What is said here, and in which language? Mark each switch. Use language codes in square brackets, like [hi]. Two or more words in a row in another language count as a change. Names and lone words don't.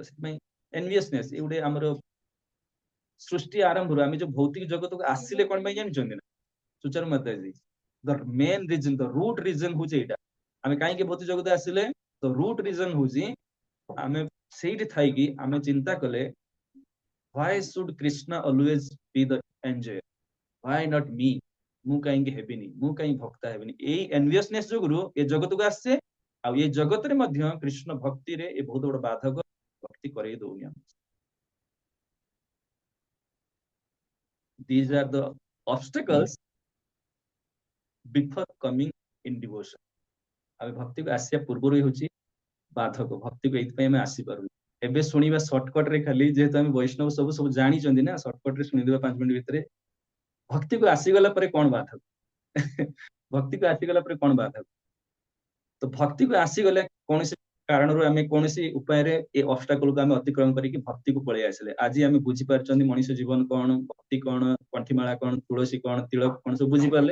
[or] ସେଥିପାଇଁ ଏନଭିୟସନେସ୍ ଏ ଗୋଟେ ଆମର ସୃଷ୍ଟି ଆରମ୍ଭରୁ ଆମେ ଯୋଉ ଭୌତିକ ଜଗତକୁ ଆସିଲେ କଣ ପାଇଁ ଜାଣିଛନ୍ତି ନା? [en] ସୁଚାରୁ ମାତାଜୀ, the main reason, the root reason [or] ହଉଛି ଏଇଟା। ଆମେ କାହିଁକି ଭୌତିକ ଜଗତ ଆସିଲେ? [en] the root reason [or] ହଉଛି, ଆମେ ସେଇଠି ଥାଇକି ଆମେ ଚିନ୍ତା କଲେ, [en] why should Krishna always be the enjoyer? why not me? [or] ମୁଁ କାହିଁକି ହେବିନି? ମୁଁ କାହିଁକି ଭକ୍ତା ହେବିନି? ଏଇ ଏନଭିୟସନେସ୍ ଯୋଗୁରୁ ଏ ଜଗତକୁ ଆସିଛେ। ଆଉ ଏ ଜଗତରେ ମଧ୍ୟ କୃଷ୍ଣ ଭକ୍ତିରେ ଏ ବହୁତ ବଡ ବାଧକ, ଭକ୍ତି କରେଇ ଦଉନି ଆମକୁ। [en] These are the obstacles before coming in devotion. [or] ଆମେ ଭକ୍ତିକୁ ଆସିବା ପୂର୍ବରୁ ହେଉଛି ବାଧକ। ଭକ୍ତିକୁ ଏଇଥିପାଇଁ ଆମେ ଆସିପାରୁନି। ଏବେ ଶୁଣିବା ସର୍ଟକଟ ରେ ଖାଲି, ଯେହେତୁ ଆମେ ବୈଷ୍ଣବ ସବୁ ଜାଣିଛନ୍ତି ନା, ସର୍ଟକଟ ରେ ଶୁଣିଦେବା 5 ମିନିଟ ଭିତରେ। ଭକ୍ତିକୁ ଆସିଗଲା ପରେ କଣ ବାଧକ? ଭକ୍ତିକୁ ଆସିଗଲା ପରେ କଣ ବାଧକ? ତ ଭକ୍ତିକୁ ଆସିଗଲେ କୌଣସି କାରଣରୁ ଆମେ କୌଣସି ଉପାୟରେ ଏ ଅବଷ୍ଟାକଲକୁ ଆମେ ଅତିକ୍ରମ କରିକି ଭକ୍ତିକୁ ପଳେଇ ଆସିଲେ, ଆଜି ଆମେ ବୁଝିପାରୁଛନ୍ତି ମଣିଷ ଜୀବନ କଣ, ଭକ୍ତି କଣ, କଣ୍ଠିମାଳା କଣ, ତୁଳସୀ କଣ, ତିଳକ କଣ, ସବୁ ବୁଝିପାରିଲେ।